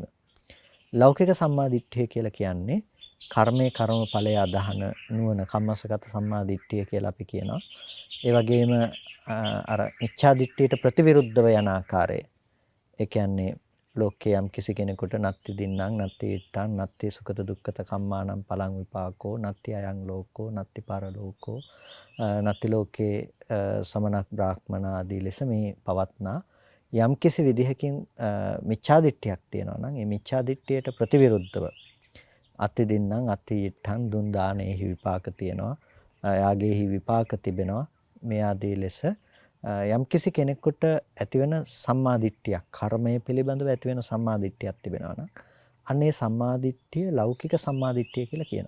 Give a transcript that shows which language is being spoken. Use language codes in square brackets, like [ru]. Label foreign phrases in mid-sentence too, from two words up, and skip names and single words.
[si] ලෞකික සම්මාදිට්ඨිය කියලා කියන්නේ කර්මයේ කර්මඵලය අදහන නුවණ කම්මසගත සම්මාදිට්ඨිය කියලා අපි කියනවා. ඒ වගේම අර මිච්ඡාදිට්ඨියට ප්‍රතිවිරුද්ධව යන ආකාරය. ඒ කියන්නේ ලෝකේ යම් කිසි කෙනෙකුට [pi] නත්ති දින්නම් නත්ති ඉත්තං නත්ති සුඛත දුක්ඛත කම්මානම් පලං විපාකෝ නත්ති අයං ලෝකෝ නත්ති පරලෝකෝ නත්ති [si] ලෝකේ සමනක් බ්‍රාහ්මණ ආදී ලෙස මේ පවත්නා යම් කිසි විදිහකින් මිච්ඡාදිට්ඨියක් තියෙනවා නම් ඒ මිච්ඡාදිට්ඨියට ප්‍රතිවිරුද්ධව [pi] අත්ති දින්නම් අත්ති ඉත්තං [si] දුන් දානේහි විපාක තියෙනවා යාගේහි විපාක තිබෙනවා මේ ආදී ලෙස යම් කිසි කෙනෙකුට ඇතිවෙන සම්මාදිට්ඨියක් කර්මය පිළිබඳව ඇතිවෙන සම්මාදිට්ඨියක් තිබෙනවා නම් අන්නේ සම්මාදිට්ඨිය ලෞකික සම්මාදිට්ඨිය කියලා කියනවා.